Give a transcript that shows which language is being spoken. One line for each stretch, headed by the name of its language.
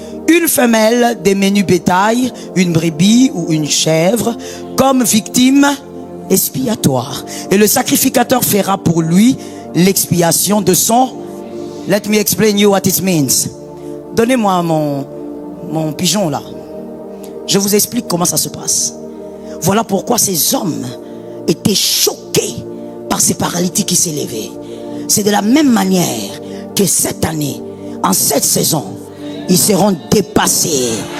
French: Une femelle des menus bétail, une brebis ou une chèvre, comme victime expiatoire. Et le sacrificateur fera pour lui l'expiation de son...
English: Let me explain you what it means.
French: Donnez-moi mon pigeon là. Je vous explique comment ça se passe. Voilà pourquoi ces hommes étaient choqués par ces paralytiques qui s'élevaient. C'est de la même manière que cette année, en cette saison, ils seront dépassés.